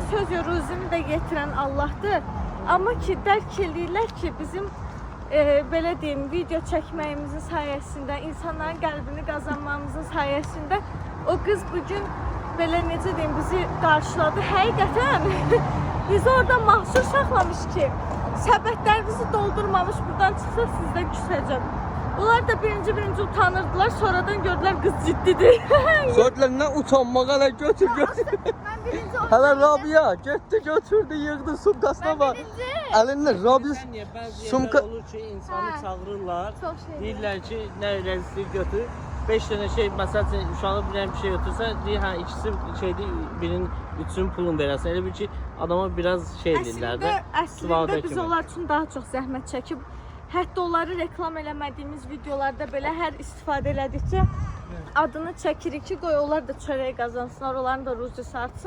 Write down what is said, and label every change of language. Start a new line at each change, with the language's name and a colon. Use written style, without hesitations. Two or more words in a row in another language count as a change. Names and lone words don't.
Azerbaijani: Söz ruzini də yetirən Allahdır. Amma ki, dərk edirlər ki, bizim belə deyim, video çəkməyimizin sayəsində, insanların qəlbini qazanmamızın sayəsində o qız bugün belə necə deyim, bizi qarşıladı. Həqiqətən bizi orada mahsur saxlamış ki, səbətlərimizi doldurmamış buradan çıxsa sizdən küsəcəm. Onlar da birinci utanırdılar, sonradan gördülər qız ciddidir.
Turkish: Söylediler ne utanmak hele götür. Hele Rabia gitti götürdü yığdı sumkasına bak. Elinde Rabia
Azerbaijani: Niyə bəzi sumka... yerlər olur ki, insanı çağırırlar. Çox şey. Deyirlər ki, nə öyrəncisi götür. 5 dənə şey, məsəl üçün uşağı bilən bir şey götürsə, deyir, hə, ikisi şeydir, birinin üçün pulun verəsən. Elə bir ki, adama biraz şey edirlər də. Əslində biz onlar üçün daha çox zəhmət çəkib, hətta onları reklam eləmədiyimiz videolarda belə hər istifadə elədikcə adını çəkirik ki, qoy onlar da çörək qazansınlar, onların da ruzisi artsın.